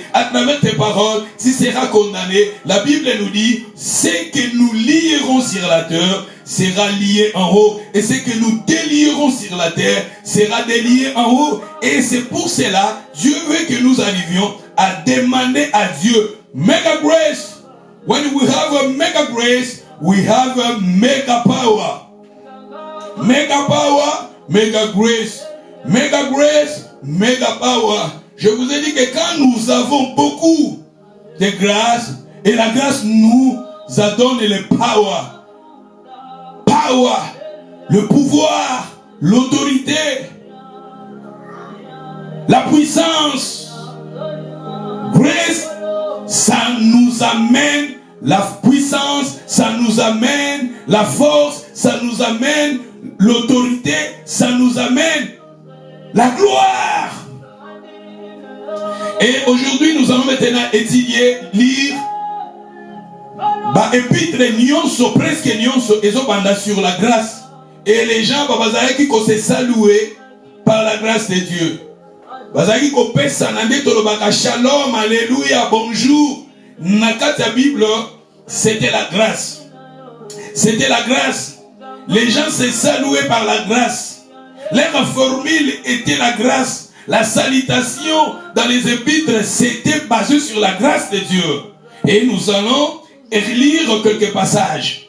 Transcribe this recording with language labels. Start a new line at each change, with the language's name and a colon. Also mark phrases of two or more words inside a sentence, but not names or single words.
French: À travers tes paroles, tu seras condamné. La Bible nous dit, ce que nous lierons sur la terre sera lié en haut. Et ce que nous délierons sur la terre sera délié en haut. Et c'est pour cela, Dieu veut que nous arrivions à demander à Dieu,
English: mega grace. When we have a mega grace, we have a mega power. Mega power, mega grace. Mega grace, mega power.
French: Je vous ai dit que quand nous avons beaucoup de grâce, et la grâce nous a donné le power. Power, le pouvoir, l'autorité, la puissance. Grace, ça nous amène la puissance, ça nous amène la force, ça nous amène l'autorité, ça nous amène la gloire. Et aujourd'hui, nous allons maintenant étudier, lire épître nyonso, presque nyonso, ezobanda sur la grâce. Et les gens,
Lingala: bazalaki ko
French: se saluer par la grâce de Dieu.
Lingala: Bazalaki ko pesa nande tolobaka shalom, alléluia, bonjour. Nakati ya
French: Bible, c'était la grâce. C'était la grâce. Les gens se saluaient par la grâce. Leur formule était la grâce. La salutation dans les épîtres, c'était basé sur la grâce de Dieu. Et nous allons lire quelques passages.